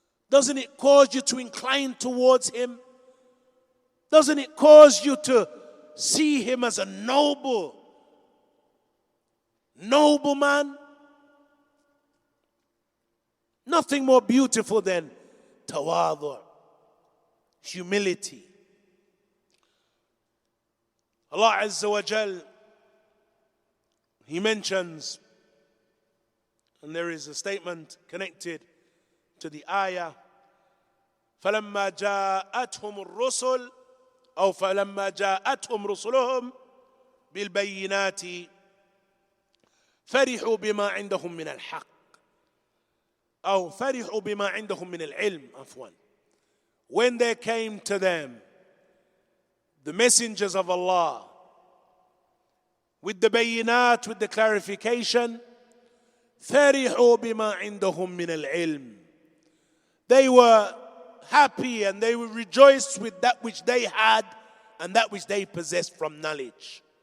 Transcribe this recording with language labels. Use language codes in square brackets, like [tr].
[en] Doesn't it cause you to incline towards him? Doesn't it cause you to see him as a noble man? Nothing more beautiful than tawadu, humility. Allah Azza wa Jal, He mentions, and there is a statement connected to the ayah, [ar] فَلَمَّا جَاءَتْهُمُ الرُّسُلُ أو فَلَمَّا جَاءَتْهُمْ رُسُلُهُمْ بِالْبَيِّنَاتِ فَرِحُوا بِمَا عِندَهُمْ مِنَ الْحَقِّ أو فرحوا بما عندهم من العلم عفوا. [en] When there came to them the messengers of Allah with the bayinat, with the clarification, [ar] فرحوا بما عندهم من العلم, [en] they were happy and they were rejoiced with that which they had and that which they possessed from knowledge.